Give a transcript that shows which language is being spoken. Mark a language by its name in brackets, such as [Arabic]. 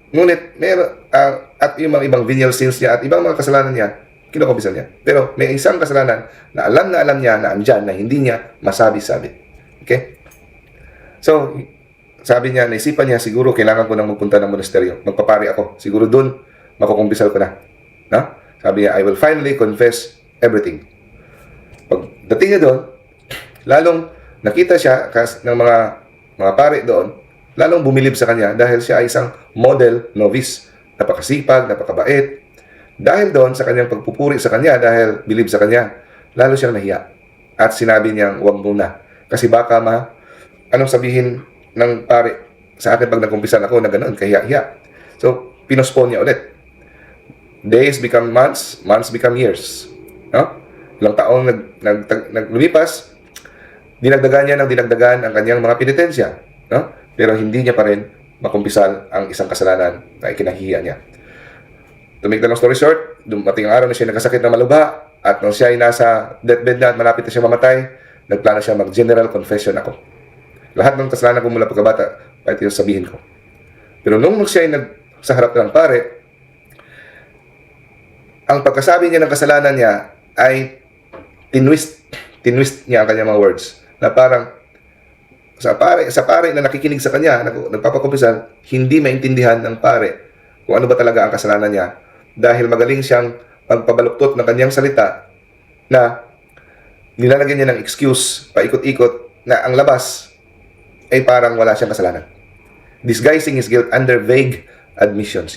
[Filipino] Ngunit, at yung mga ibang venial sins niya at ibang mga kasalanan niya, kinukumpisal niya. Pero may isang kasalanan na alam niya na andyan na hindi niya masabi-sabi. Okay? So, sabi niya, naisipan niya, siguro kailangan ko nang magpunta ng monasteryo. Magpapari ako. Siguro doon, makukumpisal ko na. No? Sabi niya, [English] I will finally confess everything. [Filipino] Pagdating niya doon, lalong nakita siya ng mga pari doon, lalong bumilib sa kanya dahil siya ay isang model novice. Napakasipag, napakabait. Dahil doon sa kanyang pagpupuri sa kanya, dahil bilib sa kanya, lalo siyang nahiya. At sinabi niyang, huwag muna. Kasi baka anong sabihin ng pari sa akin pag nagkumpisan ako na ganoon, kahiya-hiya. So, pinospone niya ulit. [English] Days become months, months become years. [Filipino] No? Ilang taong lumipas, dinagdagan niya ng dinagdagan ang kanyang mga penitensya. No? Pero hindi niya pa rin makumpisal ang isang kasalanan na ikinahihiya niya. [English] To make the long story short, [Filipino] dumating ang araw na siya nagkasakit na malubha at nung siya ay nasa deathbed na at malapit na siya mamatay, nagplano siya mag-general confession ako. Lahat ng kasalanan ko mula pagkabata, kahit yung sabihin ko. Pero nung siya ay sa harap ng pare, ang pagkasabi niya ng kasalanan niya ay tinwist niya ang kanyang mga words. Na parang, sa pare na nakikinig sa kanya, nagpapakumpisal, hindi maintindihan ng pare kung ano ba talaga ang kasalanan niya dahil magaling siyang pagpabaluktot ng kanyang salita na nilalagyan niya ng excuse, paikot-ikot, na ang labas ay parang wala siyang kasalanan. [English] Disguising his guilt under vague admissions.